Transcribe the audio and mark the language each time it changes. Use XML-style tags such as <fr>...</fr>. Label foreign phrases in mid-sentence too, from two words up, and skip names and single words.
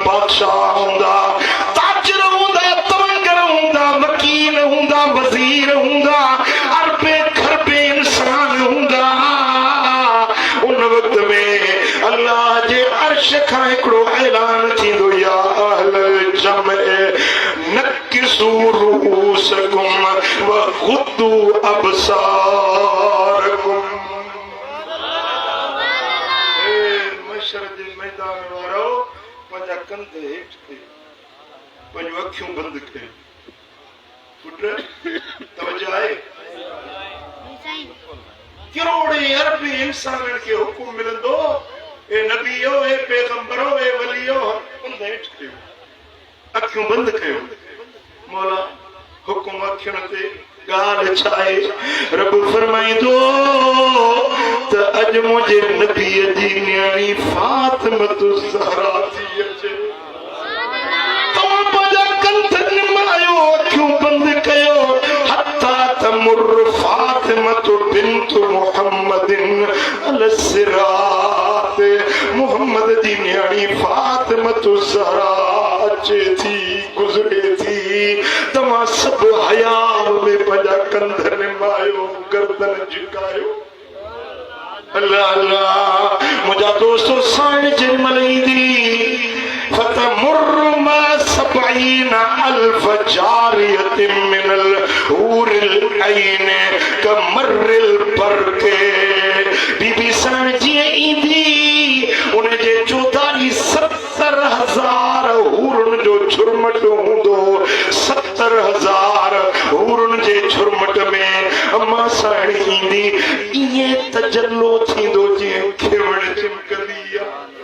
<sd>बादशाह हुंदा, ताजर हुंदा, तवंगर हुंदा, वकील हुंदा, वजीर हुंदा, अरबे खरबे इंसान हुंदा। उन वक्त में अल्लाह जे अर्श खां हिकिड़ो ऐलान थींदो,</sd> <ar>يا أهل الجمع نكسوا رؤوسكم وغضوا أبصاركم.</ar> <sd>मशर जे मैदान वारो पंहिंजा कंध हेठि कयो, पंहिंजूं अखियूं बंदि कयो। पुट तवजो आहे, करोड़े अरबी इंसाननि खे हुकुम मिलंदो, ए नबीओ, ए पैगंबरो, ए वलियो, कंध हेठि कयो, अखियूं बंदि कयो। मौला हुकुम अखियुनि ते ॻाल्हि छा आहे? रब फरमाईंदो त अॼु मुंहिंजे नबीअ जी न्याणी फातिमतु ज़हरा थी अचे। तव्हां पंहिंजा कंध निमायो, अखियूं बंदि कयो।</sd> <ar>حتى تمر فاطمة بنت محمد الصراط.</ar> <sd>मुहम्मद जी न्याणी फातिमतु ज़हरा अचे थी, गुज़रे थी। तव्हां सभु हया में पंहिंजा कंध निमायो, गर्दन झुकायो। अल्लाह अल्लाह, मुंहिंजा दोस्तो साईं जेमल ईंदी</sd> <ar>فتمر مع سبعين ألف جارية من الحور العين كمر البرق.</ar> <sd>बीबी साईं जीअं ईंदी उनजे चौधारी 70,000 हूरनि जो झुरमट हूंदो। 70,000 हूरनि जे झुरमट में अम्मा साईं ईंदी, ईअं तजल्लो थींदो जीअं खिवण चिमकंदी आहे।</sd>